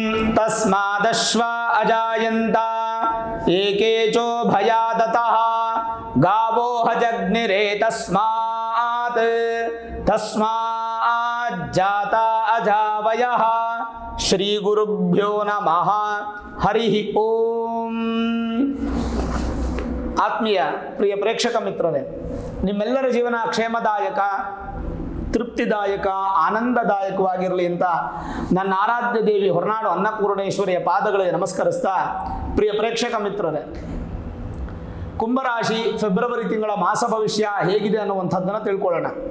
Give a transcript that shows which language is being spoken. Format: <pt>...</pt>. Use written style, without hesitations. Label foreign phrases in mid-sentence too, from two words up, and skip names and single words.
<sa>ತಸ್ಮಾದಶ್ವ ಅಜಾಯಂತ ಏಕೇಚೋ ಭಯಾದತಃ ಗಾವೋ ಹಜಗ್ನಿರೇ ತಸ್ಮಾತ್ ಜಾತ ಅಜಾವಯಃ. ಶ್ರೀ ಗುರುಭ್ಯೋ ನಮಃ. ಹರಿ ಓಂ.</sa> <kn>ಆತ್ಮೀಯ ಪ್ರಿಯ ಪ್ರೇಕ್ಷಕ ಮಿತ್ರರೇ, ನಿಮ್ಮೆಲ್ಲರ ಜೀವನ ಕ್ಷೇಮದಾಯಕ, ತೃಪ್ತಿದಾಯಕ, ಆನಂದದಾಯಕವಾಗಿರಲಿ ಅಂತ ನನ್ನ ಆರಾಧ್ಯ ದೇವಿ ಹೊರನಾಡು ಅನ್ನಪೂರ್ಣೇಶ್ವರಿಯ ಪಾದಗಳಿಗೆ ನಮಸ್ಕರಿಸ್ತಾ, ಪ್ರಿಯ ಪ್ರೇಕ್ಷಕ ಮಿತ್ರರೇ, ಕುಂಭರಾಶಿ ಫೆಬ್ರವರಿ ತಿಂಗಳ ಮಾಸ ಭವಿಷ್ಯ ಹೇಗಿದೆ ಅನ್ನುವಂಥದ್ದನ್ನು ತಿಳ್ಕೊಳ್ಳೋಣ.</kn>